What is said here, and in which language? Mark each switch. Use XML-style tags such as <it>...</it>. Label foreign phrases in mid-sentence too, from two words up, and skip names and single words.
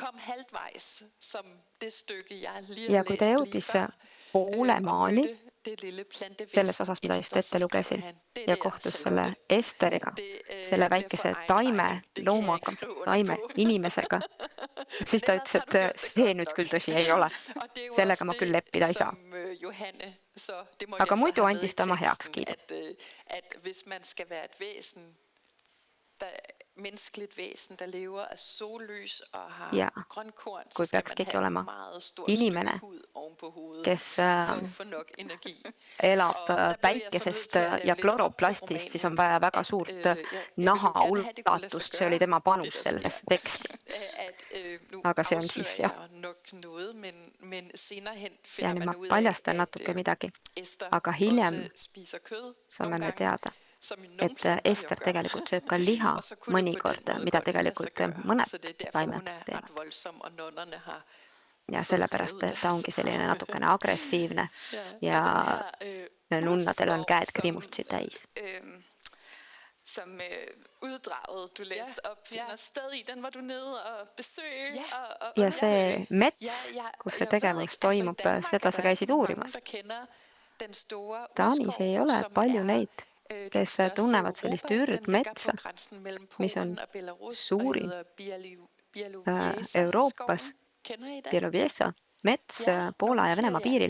<et>Ja kui ta jõudis poole maani, selles osas, mida just ette lugesin, ja kohtus selle Esteriga, selle väikese taime loomaga, taime inimesega, siis ta ütles, et see nüüd küll tõsi ei ole. Sellega ma küll leppida ei saa. Aga muidu andis ta oma heakskiidu.</et> <da>menneskeligt væsen, der lever af sollys og har</da> <et>Ja</et> <da>grønkorn, så</da> <et>kui</et> <da>skal</da> <et>peaks</et> <da>man</da> <et>keegi</et> <da>have</da> <et>olema</et> <da>en meget stor</da> <et>inimene,</et> <da>støvhud oven på hovedet</da> <et>kes</et> <da>for at få nok energi.</da> <et>elab</et> <da>Og der blev jeg så nødt</da> <et>päikesest</et> <da>til at lave</da> <et>ja</et> <da>lidt om på</da> <et>kloroplastist, siis on</et> <da>romanen,</da> <et>vaja väga</et> <da>at</da> <et>suurt</et> <da>jeg vil jo</da> <et>naha</et> <da>gerne have, det kunne lade sig</da> <et>ulatust. See oli</et> <da>gøre,</da> <et>tema</et> <da>det</da> <et>panus</et> <da>der</da> <et>selles</et> <da>sker.</da> <et>teksti.</et> <da>At nu</da> <et>Aga see on siis</et> <da>afslører</da> <et>jah.</et> <da>jeg nok noget, men senere hen</da> <et>Ja</et> <da>finder</da> <et>nüüd</et> <da>man</da> <et>ma</et> <da>ud af,</da> <et>paljastan</et> <da>at natuke midagi. Ester</da> <et>Aga hiljem</et> <da>også spiser kød</da> <et>saame</et> <da>nogle</da> <et>me</et> <da>gange,</da> <et>teada,</et> <da>som i nogle</da> <et>et</et> <da>planter jo</da> <et>Ester</et> <da>gør.</da> <et>tegelikult sööb ka liha</et> <da>Og så kunne det på den</da> <et>mõnikord,</et> <da>måde</da> <et>mida</et> <da>godt lade sig</da> <et>tegelikult</et> <da>gøre.</da> <et>mõned</et> <da>Så det er derfor,</da> <et>taimed</et> <da>hun er</da> <et>teevad.</et> <da>ret voldsom, og nonnerne har</da> <et>Ja</et> <da>fået</da> <et>sellepärast</et> <da>revet</da> <et>ta ongi</et> <da>deres</da> <et>selline</et> <da>arme.</da> <et>natukene agressiivne ja nunnadel on käed kriimustsi täis.</et> <da>Som uddraget, du læste op, finder sted i. Den var du nede og besøge og</da> <et>Ja see mets, kus see tegevus toimub, seda sa käisid uurimas. Taanis ei ole palju neid, kes tunnevad sellist ürgmetsa, mis on suurim Euroopas, Bielowieza mets Poola ja Venemaa piiril.</et>